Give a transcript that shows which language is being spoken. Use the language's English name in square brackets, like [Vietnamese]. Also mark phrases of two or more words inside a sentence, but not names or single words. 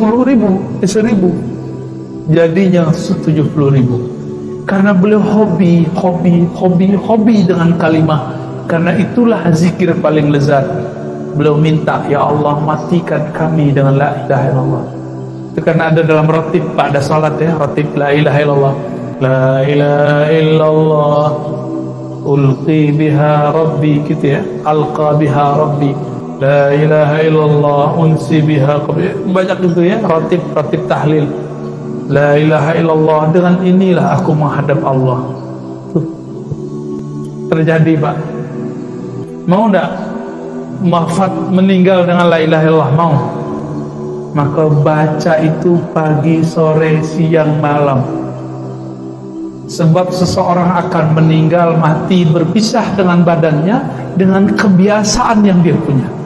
[Indonesian] Jadinya 70.000. Karena beliau hobi dengan kalimah. Karena itulah zikir paling lezat. Beliau minta, ya Allah matikan kami dengan [Arabic] لا إله إلا الله. [Indonesian] Itu karena ada dalam ratib pada salat ya, [Arabic] راتب لا إله إلا الله. لا إله إلا الله ألقى بها ربي, [Indonesian] gitu ya, [Arabic] ألقى بها ربي. لا إله إلا الله أنسي بها قبلي. [Indonesian] Banyak itu ya, ratib tahlil. [Arabic] لا إله إلا الله, [Indonesian] dengan inilah aku menghadap Allah. Tuh. Terjadi, Pak. Mau enggak wafat meninggal dengan [Arabic] لا إله إلا الله? [Indonesian] Mau. Maka baca itu pagi, sore, siang, malam. Sebab seseorang akan meninggal, mati, berpisah dengan badannya dengan kebiasaan yang dia punya.